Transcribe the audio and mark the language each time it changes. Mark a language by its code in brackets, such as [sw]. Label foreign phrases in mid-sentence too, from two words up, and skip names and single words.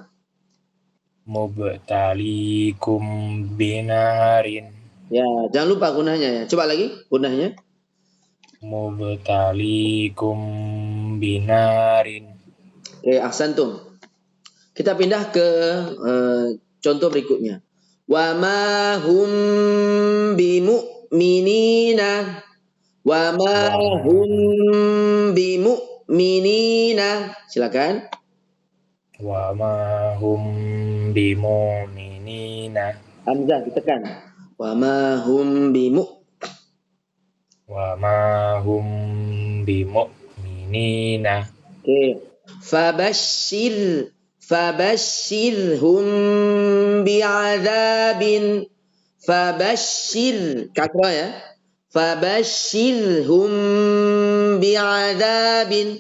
[ar] مبتليكم بنار. [id] Ya, jangan lupa gunanya ya. Coba lagi gunanya. [ar] مبتليكم بنار. [id] Oke, ahsantum. Kita pindah ke contoh berikutnya. [ar] وما هم بمؤمنين. وما هم بمؤمنين. Silakan. وما هم بمؤمنين. [id] Hamzah ditekan. [ar] وما هم وما هم بمؤمنين. [id] Oke. [ar] فبشرهم بعذاب. [id] Fabashshir kasra ya. [ar] فبشرهم بعذاب.